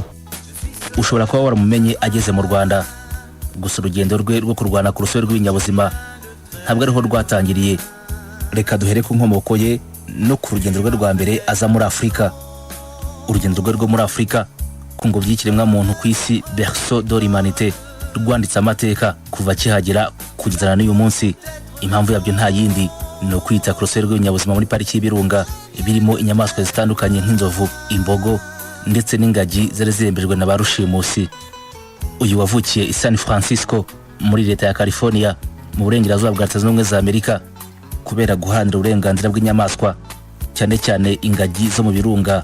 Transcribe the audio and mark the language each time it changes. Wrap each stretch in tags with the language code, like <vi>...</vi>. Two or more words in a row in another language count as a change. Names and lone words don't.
<rw>Ushobora kuba waramumenye ageze mu Rwanda, gusa urugendo rwe rwo kurwana ku rusobe rw'ibinyabuzima ntabwo ariho rwatangiriye. Reka duhere ku nkomoko ye no ku rugendo rwe rwa mbere aza muri Afrika. Urugendo rwe rwo muri Afrika ku ngobyi y'ikiremwa muntu ku isi,</rw> <fr>berceau de l'humanité,</fr> <rw>rwanditse amateka kuva kihagera kugeza n'uyu munsi. Impamvu yabyo nta yindi ni ukwita ku rusobe rw'ibinyabuzima muri pariki y'ibirunga birimo inyamaswa zitandukanye nk'inzovu, imbogo ndetse n'ingagi zari zirembejwe na ba rushimusi. Uyu wavukiye i San Francisco muri leta ya California mu burengerazuba bwa Leta Zunze Ubumwe za Amerika kubera guharanira uburenganzira bw'inyamaswa cyane cyane ingagi zo mu birunga.</rw>